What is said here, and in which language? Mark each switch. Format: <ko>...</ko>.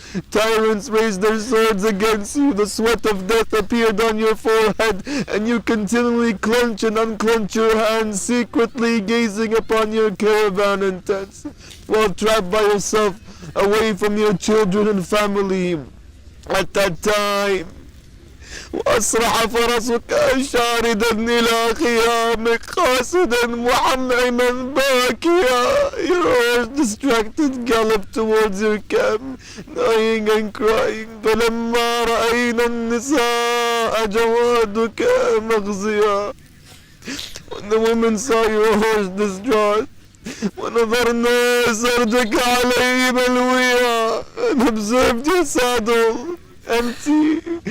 <en>Tyrants raised their swords against you, the sweat of death appeared on your forehead, and you continually clench and unclench your hands, secretly gazing upon your caravan and tents, while trapped by yourself away from your children and family. At that time,</en> <ar>وأسرح فرسك شاردا إلى خيامك قاصدا محمما باكيا.</ar> <en>Your horse, distracted, galloped towards your camp, dying and crying.</en> <ar>فلما رأينا النساء جوادك مغزيا.</ar> <en>When the women saw your horse distraught,</en> <ar>ونظرنا سرجك عليه ملويا,</ar> <en>and observed your saddle empty.</en>